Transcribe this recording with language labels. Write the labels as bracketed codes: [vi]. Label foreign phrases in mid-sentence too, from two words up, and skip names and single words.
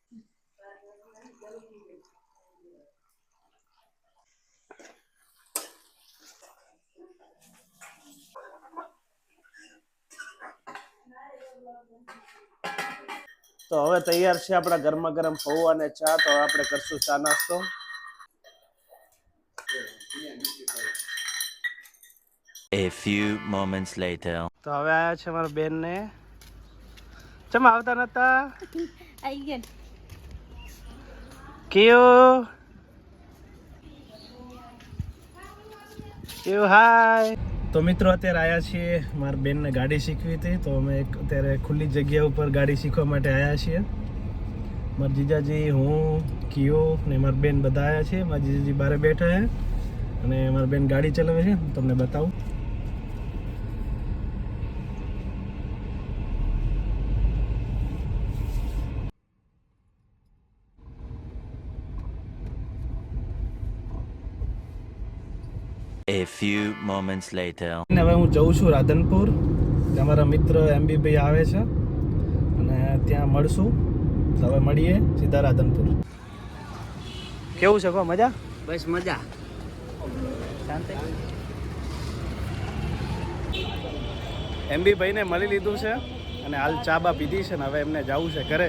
[gu] તો હવે તૈયાર છે આપણા ગરમા ગરમ પૌવા અને ચા. તો હવે આપણે કરશું ચા નાસ્તો. [en] A few moments later. [gu] તો હવે આયા છે મારા બેન ને. ચમ આવતા નતા? આવી ગયા. કેવું કેવું હાય. તો મિત્રો અત્યારે આવ્યા છીએ મારા બેનને ગાડી શીખવી હતી. તો અમે અત્યારે ખુલ્લી જગ્યા ઉપર ગાડી શીખવા માટે આવ્યા છીએ. મારા જીજાજી, હું, કિયો ને મારા બેન બધા આવ્યા છીએ. મારા જીજાજી બહાર બેઠા છે અને મારા બેન ગાડી ચલાવે છે. તમને બતાવું. [en] A few moments later. [gu] હવે હું જઉં છું રાધનપુર. અમારા મિત્ર MB ભાઈ આવે છે અને ત્યાં મળશું. તો હવે મળીએ સીધા રાધનપુર. કેવું છે કો મજા? બસ મજા. શાંતિ. MB ભાઈને મળી લીધું છે અને હાલ ચા બા પીધી છે ને હવે એમને જવું છે ઘરે.